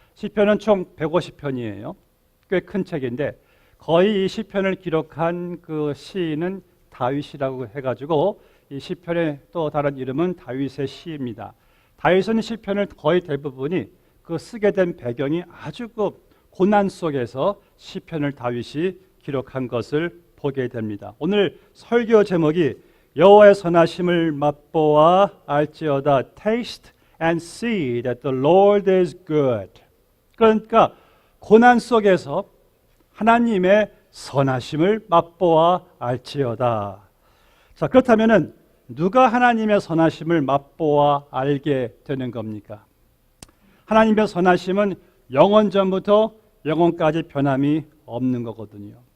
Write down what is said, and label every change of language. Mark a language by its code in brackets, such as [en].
[ko] 시편은 총 150편이에요. 꽤 큰 책인데 거의 이 시편을 기록한 그 시인은 다윗이라고 해가지고 이 시편의 또 다른 이름은 다윗의 시입니다. 다윗은 시편을 거의 대부분이 그 쓰게 된 배경이 아주 그 고난 속에서 시편을 다윗이 기록한 것을 보게 됩니다. 오늘 설교 제목이 여호와의 선하심을 맛보아 알지어다. [en] Taste and see that the Lord is good. [ko] 그러니까 고난 속에서 하나님의 선하심을 맛보아 알지어다. 자, 그렇다면은 누가 하나님의 선하심을 맛보아 알게 되는 겁니까? 하나님의 선하심은 영원 전부터 영원까지 변함이 없는 거거든요.